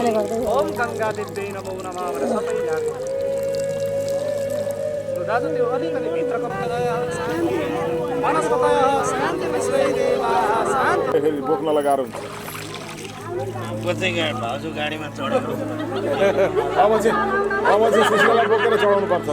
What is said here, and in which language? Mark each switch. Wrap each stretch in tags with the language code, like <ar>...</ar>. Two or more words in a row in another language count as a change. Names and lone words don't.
<sa>ओम गंगा देव्यै नमो नमः</sa> <ne>भनेर सबै जाने दाजु त्यो अलिकति भित्रको</ne> <sa>वनस्पतयः शान्ति विश्वै देवाः शान्ति</sa> <ne>बोक्न लगाएर हुन्छ भाउजू गाडीमा चढेको अब चाहिँ सुस्कोलाई बोकेर चढाउनु पर्छ</ne>